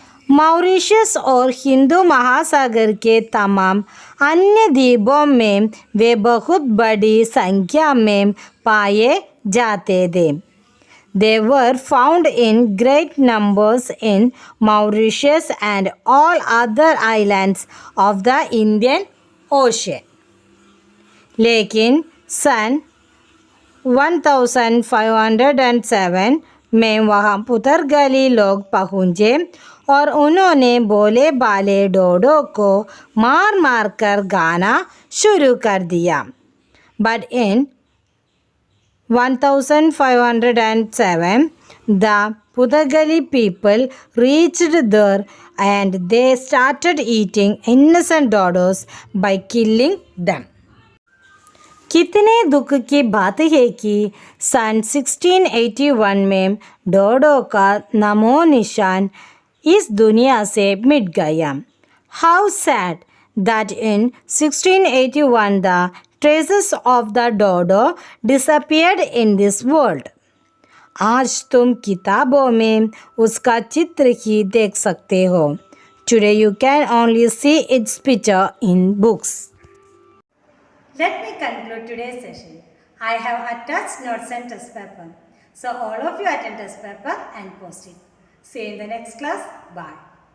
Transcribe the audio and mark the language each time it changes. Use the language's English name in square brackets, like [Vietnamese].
[Hindi] Mauritius और हिंदू महासागर के तमाम अन्य द्वीपों में वे बहुत बड़ी संख्या में पाए जाते थे. [English] They were found in great numbers in Mauritius and all other islands of the Indian Ocean. [Hindi] लेकिन सन 1507 में वहाँ पुर्तगाली लोग पहुँचे और उन्होंने भोले भाले डोडो को मार मार कर गाना शुरू कर दिया. [English] But in 1507, the Puttagali people reached there and they started eating innocent dodos by killing them. [Hindi] कितने दुख की बात है कि सन 1681 में डोडो का नामो निशान इस दुनिया से मिट गया. [English] How sad that in 1681 the traces of the dodo disappeared in this world. [Hindi] आज तुम किताबों में उसका चित्र ही देख सकते हो. [English] Today you can only see its picture in books. Let me conclude today's session. I have attached notes and test paper. So all of you attend test paper and post it. See you in the next class. Bye.